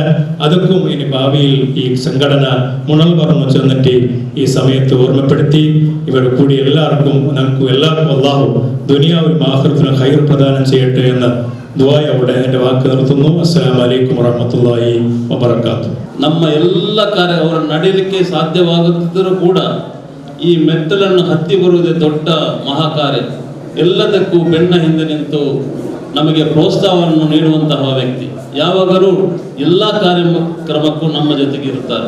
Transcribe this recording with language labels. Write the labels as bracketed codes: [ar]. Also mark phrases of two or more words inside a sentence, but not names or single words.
[ml] അതൊക്കും ഇനി ഭാവിയിൽ ഈ സംഘടന മുണൽ പറഞ്ഞു ചെന്നിട്ട് ഈ സമയത്ത് ഓർമ്മപ്പെടുത്തി ഇവിടെ കൂടി എല്ലാവർക്കും അള്ളാഹു ദുനിയാവും ആഖിറത്തിനും ഖൈർ പ്രദാനം ചെയ്യട്ടെ എന്ന് ദുആയോടെ എൻ്റെ വാക്ക് നിർത്തുന്നു. [ar] السلام عليكم ورحمة الله وبركاته. [kn] ನಮ್ಮ ಎಲ್ಲ ಕಾರ್ಯ ಅವರ ನಡೀಲಿಕ್ಕೆ ಸಾಧ್ಯವಾಗುತ್ತಿದ್ದರೂ ಕೂಡ ಈ ಮೆಟ್ಟಲನ್ನು ಹತ್ತಿ ಬರುವುದೇ ದೊಡ್ಡ ಮಹಾಕಾರ್ಯ. ಎಲ್ಲದಕ್ಕೂ ಬೆನ್ನ ಹಿಂದೆ ನಿಂತು ನಮಗೆ ಪ್ರೋತ್ಸಾಹವನ್ನು ನೀಡುವಂತಹ ವ್ಯಕ್ತಿ ಯಾವಾಗಲೂ ಎಲ್ಲ ಕಾರ್ಯಕ್ರಮಕ್ಕೂ ನಮ್ಮ ಜೊತೆಗೆ ಇರುತ್ತಾರೆ.